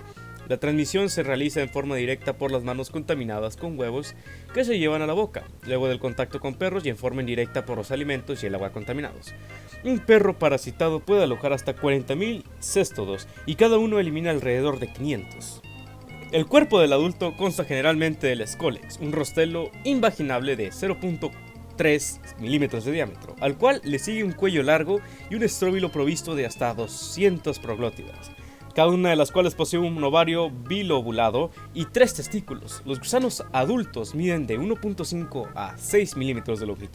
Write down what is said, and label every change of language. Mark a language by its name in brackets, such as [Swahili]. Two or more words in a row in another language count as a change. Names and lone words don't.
[Spanish] La transmisión se realiza en forma directa por las manos contaminadas con huevos que se llevan a la boca, luego del contacto con perros y en forma indirecta por los alimentos y el agua contaminados. Un perro parasitado puede alojar hasta 40.000 céstodos y cada uno elimina alrededor de 500. El cuerpo del adulto consta generalmente del escólex, un rostelo invaginable de 0.3 milímetros de diámetro, al cual le sigue un cuello largo y un estróbilo provisto de hasta 200 proglótidas, cada una de las cuales posee un ovario bilobulado y 3 testículos. Los gusanos adultos miden de 1.5 a 6 milímetros de longitud.